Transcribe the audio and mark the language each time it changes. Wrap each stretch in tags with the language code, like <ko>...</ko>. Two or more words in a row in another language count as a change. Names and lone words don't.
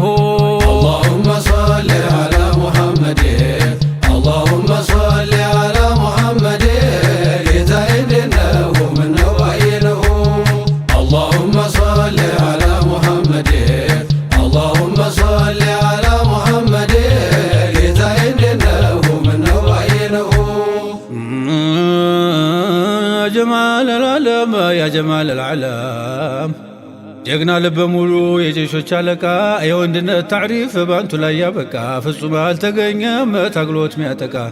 <ar>اللهم صل على محمد اللهم صل على محمد</ar> <am>ጌታዬ እንዴነሁ ምነው ባየነሁ</am> <ar>اللهم صل على محمد اللهم صل على محمد</ar> <am>ጌታዬ እንዴነሁ ምነው ባየነሁ</am> <ar>جمال العالم يا جمال العالم</ar> <am>ጀግና ልበ ሙሉ የጀሾች አለቃ የወንድነት ታዕሪፍ ባንቱ ላይ ያበቃ ፍጹም አልተገኘም ታግሎት ሚያጠቃ</am>